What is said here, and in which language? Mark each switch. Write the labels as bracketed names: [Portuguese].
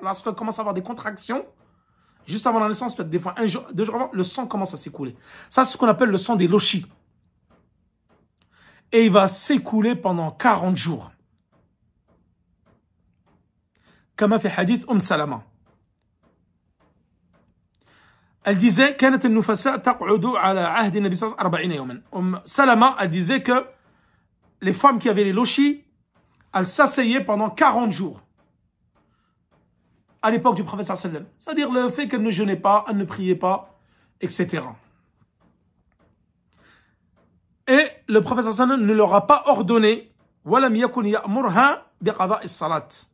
[French] Lorsqu'elle commence à avoir des contractions, juste avant la naissance, peut-être des fois un jour, 2 jours avant, le sang commence à s'écouler. Ça, c'est ce qu'on appelle le sang des lochis. Et il va s'écouler pendant 40 jours. Comme a fait hadith Salama. Elle disait [Arabic] كانت النفساء تقعد على عهد النبي صلى الله عليه وسلم 40 يوما. [French] Salama, elle disait que les femmes qui avaient les lochis, elles s'asseyaient pendant 40 jours. À l'époque du prophète sallallahu alayhi wa sallam. C'est-à-dire le fait qu'elles ne jeûnaient pas, elles ne priaient pas, etc. Et le prophète sallallahu alayhi wa sallam ne leur a pas ordonné [Arabic] وَلَمْ يَكُنْ يَأْمُرْهَا بِقَضَاءِ الصَّلَاةِ.